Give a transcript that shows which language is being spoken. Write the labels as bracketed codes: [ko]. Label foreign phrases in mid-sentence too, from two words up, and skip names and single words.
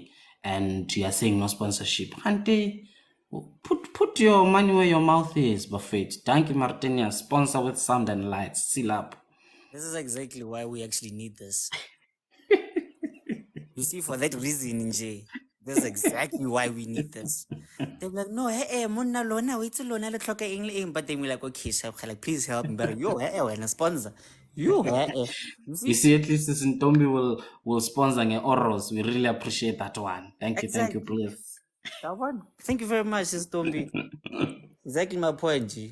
[en] And you are saying no sponsorship. Ante, put your money where your mouth is, Buffett. Thank you, Martinia. Sponsor with sound and lights. Seal up. This is exactly why we actually need this. You see, for that reason, Nje, this is exactly why we need this. They're like, no, [tn] monna lona, [en] wait till [tn] lona le tlhoka eng le eng. [en] But then we're like, okay, Shab, like, please help me. But yo, when a sponsor. You, you You see? see, at least this Ntombi will sponsor an Oros. We really appreciate that one. Thank you, Exactly. please. That one. Thank you very much, Sis Tombi. Exactly my point, G.